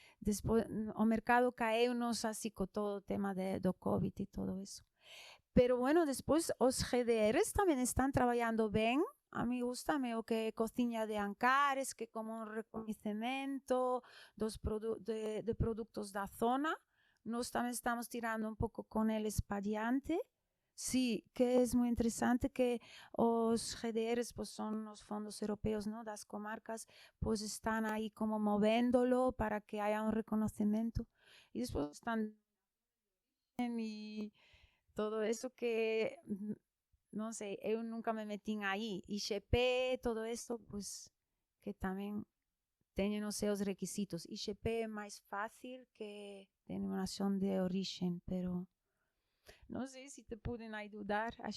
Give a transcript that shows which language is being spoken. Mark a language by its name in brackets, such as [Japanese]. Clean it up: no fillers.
[Galician] Despois o mercado caeunos así co todo o tema do COVID e todo eso. Pero bueno, despois os GDRs tamén están traballando ben. A mí gustame o que cociña de Ancares, que como un recoñecemento de produtos da zona. Nós tamén estamos tirando un pouco con eles pa diante. [Spanish] Sí, que es muy interesante que os GDRs, pues son los fondos europeos, ¿no?, [Galician] das comarcas, [Spanish] pues están ahí como movéndolo para que haya un reconocimiento. Y después están y todo eso que [Portuguese] não sei, eu nunca me meti aí. IGP, todo isso, pues, que também tem os seus requisitos. IGP é mais fácil que denominação de origem, pero não sei se te podem ajudar.